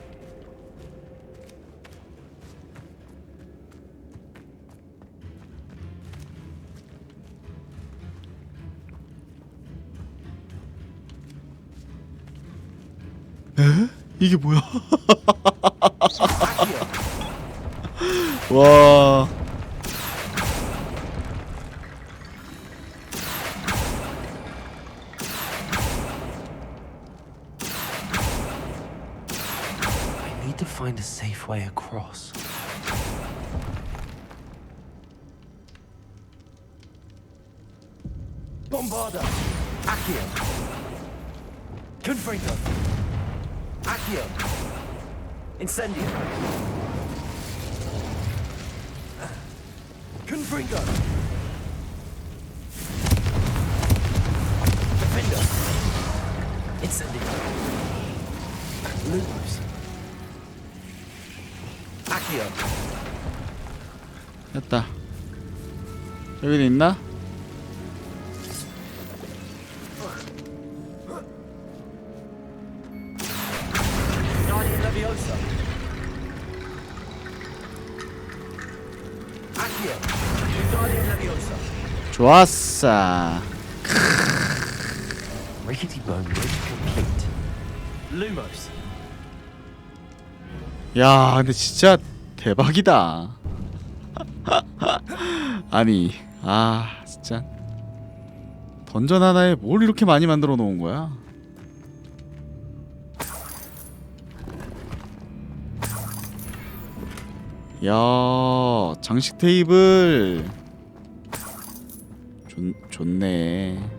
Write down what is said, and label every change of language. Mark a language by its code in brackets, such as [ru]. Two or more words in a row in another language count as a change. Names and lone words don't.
[ko] 에? 이게 뭐야? 와. [en] I need to find a safe way across. Bombarda. Accio. Confringo. Accio. Incendio. Confringo. Defender. Incendio. Lumos. Accio. [ko] 됐다. 여기도 있나? Guardian Leviosa. Accio. Guardian Leviosa. 좋았어. [en] Rickety bone ridge complete. Lumos. [ko] 야, 근데 진짜 대박이다. 아니, 진짜 던전 하나에 뭘 이렇게 많이 만들어 놓은 거야? 야, 장식 테이블 좋네.